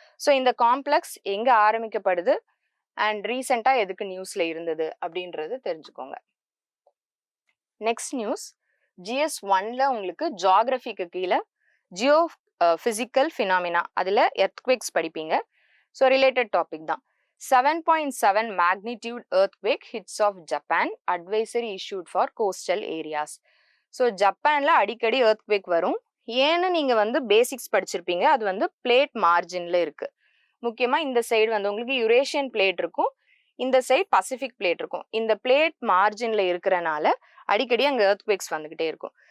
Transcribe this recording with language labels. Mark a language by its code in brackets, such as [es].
[ta] So இந்த complex எங்க ஆரம்பிக்கப்படுது and ரீசெண்டா எதுக்கு நியூஸ்ல இருந்தது அப்படின்றது தெரிஞ்சுக்கோங்க. நெக்ஸ்ட் நியூஸ், GS1ல உங்களுக்கு ஜியோகிராஃபிக்கு கீழே ஜியோ பிசிக்கல் ஃபினாமினா, அதுல எர்த்குவேக்ஸ் படிப்பீங்க. ஸோ ரிலேட்டட் டாபிக் தான். [en] 7.7 magnitude earthquake hits of Japan, advisory issued for coastal areas. [ta] So ஜப்பான்ல அடிக்கடி எர்த்குவேக் வரும். ஏன்னு நீங்க வந்து பேசிக்ஸ் படிச்சிருப்பீங்க. அது வந்து பிளேட் மார்ஜின்ல இருக்கு. முக்கியமா இந்த சைடு வந்து உங்களுக்கு யுரேஷியன் பிளேட் இருக்கும், இந்த சைடு பசிபிக் பிளேட் இருக்கும். இந்த பிளேட் மார்ஜின்ல இருக்கிறனால அடிக்கடி அங்க எர்த்குவேக்ஸ் வந்துகிட்டே இருக்கும்.